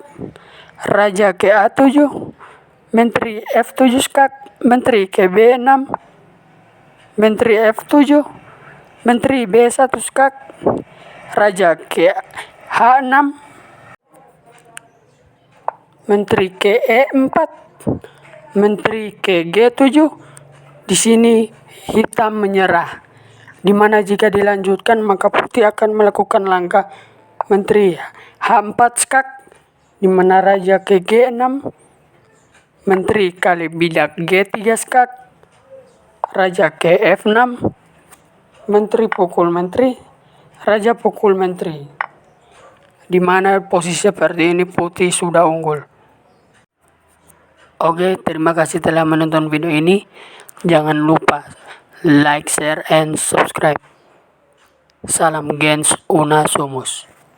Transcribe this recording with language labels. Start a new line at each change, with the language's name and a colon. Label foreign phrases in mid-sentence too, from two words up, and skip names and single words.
Indonesian: raja ke A7, menteri F7 skak, menteri ke B6, menteri F7, menteri B1 skak, raja ke H6, menteri ke E4, menteri ke G7. Di sini hitam menyerah, di mana jika dilanjutkan maka putih akan melakukan langkah menteri H4 skak, di mana raja ke G6, menteri kali bidak G3 skak, raja ke F6, menteri pukul menteri, raja pukul menteri, di mana posisi seperti ini putih sudah unggul. Oke, terima kasih telah menonton video ini. Jangan lupa
English: like, share, and subscribe.
Indonesian: Salam Gens Una Sumus.